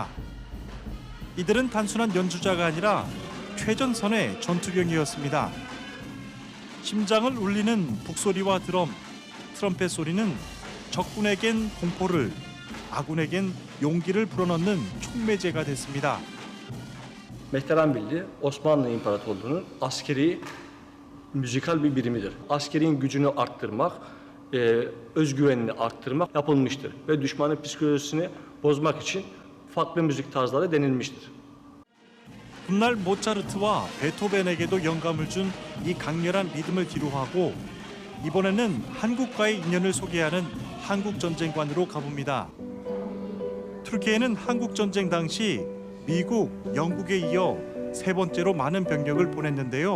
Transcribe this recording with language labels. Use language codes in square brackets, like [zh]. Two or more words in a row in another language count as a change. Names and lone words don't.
[ko] 이들은 단순한 연주자가 아니라 최전선의 전투병이었습니다. 심장을 울리는 북소리와 드럼, 트럼펫 소리는 적군에겐 공포를, 아군에겐 용기를 불어넣는 촉매제가 됐습니다. [tr] Mehteran Birliği Osmanlı İmparatorluğu'nun askeri müzikal bir birimidir. Askerin gücünü arttırmak, özgüvenini arttırmak yapılmıştır ve düşmanın psikolojisini bozmak için farklı müzik tarzları denilmiştir. [ko] 훗날 모차르트와 베토벤에게도 영감을 준 이 강렬한 리듬을 기로하고 이번에는 한국과의 인연을 소개하는 한국전쟁관으로 가봅니다. 튀르키예는 한국전쟁 당시 미국, 영국에 이어 세 번째로 많은 병력을 보냈는데요.